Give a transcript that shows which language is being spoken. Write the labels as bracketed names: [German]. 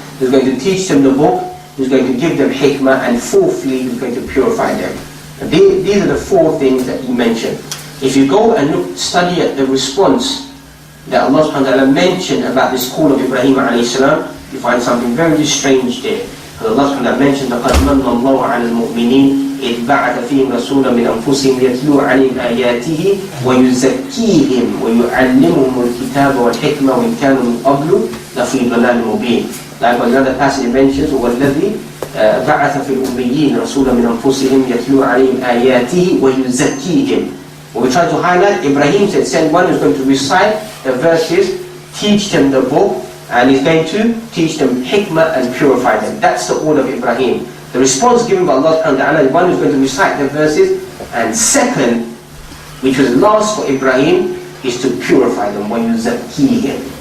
[English] He's going to teach them the book, He's going to give them hikmah, and fourthly, He's going to purify them. And these are the four things that He mentioned. If you go and study at the response that Allah subhanahu wa ta'ala mentioned about this call of Ibrahim alayhi salam, you find something very strange there. Because Allah subhanahu wa ta'ala mentioned, [Arabic] لَقَدْ مَنَّ اللَّهُ عَلَى الْمُؤْمِنِينَ إِذْ بَعَثَ فِيهِمْ رَسُولًا مِنْ أَنفُسِهِمْ يَتْلُو عَلَيْهِمْ آيَاتِهِ وَيُزَكِّيهِمْ وَيُعَلِّمُهُمُ الْكِتَابَ وَالْحِكْمَةَ وَإِنْ كَانُوا مِنْ قَبْلُ لَفِي ضَلَالٍ مُبِينٍ. [English] Like another passage mentions, [Arabic] وَالَّذِي بَعَثَ فِي الْأُمِّيِّينَ رَسُولًا مِنْ أَنفُسِهِمْ يَتْلُو عَلَيْهِمْ آيَاتِهِ وَيُزَكِّيهِمْ. [English] What we try to highlight, Ibrahim said, send one who's going to recite the verses, teach them the book, and he's going to teach them hikmah and purify them. That's the order of Ibrahim. The response given by Allah subhanahu wa ta'ala is one who's going to recite the verses, and second, which was last for Ibrahim, is to purify them when you zakkihim.